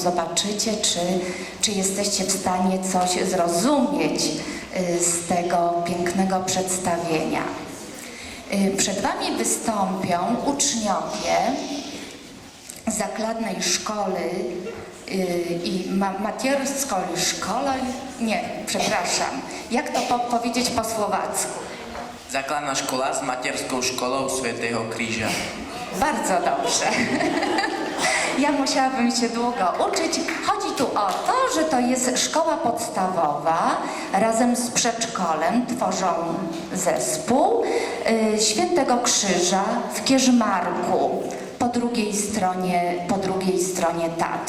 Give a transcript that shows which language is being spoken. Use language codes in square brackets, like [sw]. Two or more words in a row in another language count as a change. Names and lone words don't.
[pl] Zobaczycie, czy jesteście w stanie coś zrozumieć z tego pięknego przedstawienia. Przed Wami wystąpią uczniowie zakladnej szkoły i matierskiej szkoły, jak to powiedzieć po słowacku? [sk] Základná škola s materskou školou Svätého Kríža. [pl] Bardzo dobrze. Ja musiałabym się długo uczyć. Chodzi tu o to, że to jest szkoła podstawowa. Razem z przedszkolem tworzą zespół Świętego Krzyża w Kierzmarku, po drugiej stronie Tatr.